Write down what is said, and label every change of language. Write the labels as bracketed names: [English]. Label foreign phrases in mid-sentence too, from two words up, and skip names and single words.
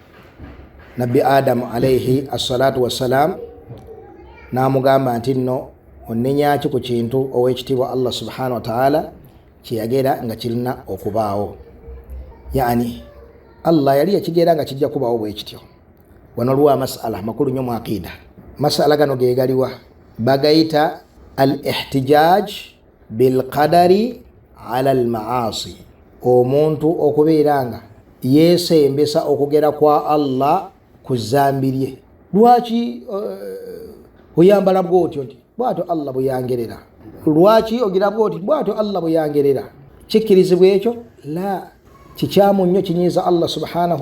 [Ganda] Nabbi Adam [Arabic] عليه الصلاة والسلام [Ganda] n'amugamba nti nno onnenyaki ku kintu ow'ekitiibwa Allah [Arabic] سبحانه وتعالى [Ganda] kye yagera nga kirina okubaawo. Yani Allah yali yakigera nga kijja kubaawo bwe kityo. Wano lwa masala makulu nnyo mu aqida. Masala gano ge galiwa bagayita [Arabic] الاحتجاج بالقدر على المعاصي, [Ganda] omuntu okubeera nga yeesembesa okugera kwa Allah kuzambirye lwaki oyambala bwotyo nti bwatyo Allah buyangerera lwaki ogira bwoti bwatyo Allah buyangerera kikirizibwa ekyo la kikyamu nnyo kinyiiza Allah [Arabic] سبحانه و